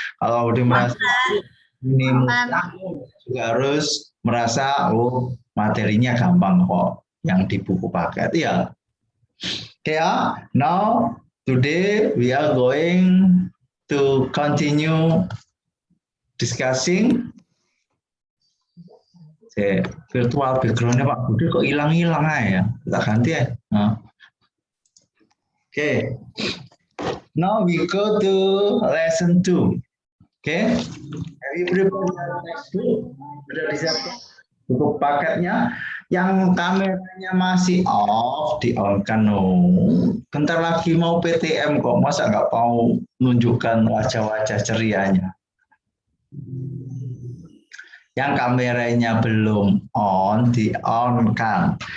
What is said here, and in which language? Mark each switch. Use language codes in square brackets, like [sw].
[id] Kalau Pak Budi merasa ini mudah, juga harus merasa oh materinya gampang kok yang di buku paket ya. [en] Okay, now today we are going to continue discussing. [id] Virtual background-nya Pak Budi kok hilang-hilang ya. Kita ganti ya. [en] Okay. Now we go to lesson 2. Okay. Have you prepared your textbook? [id] Sudah disiapkan buku paketnya? Yang kameranya masih off, di-on-kan. Bentar lagi mau PTM kok, masa nggak mau menunjukkan wajah-wajah cerianya? Yang kameranya belum on, di-on-kan.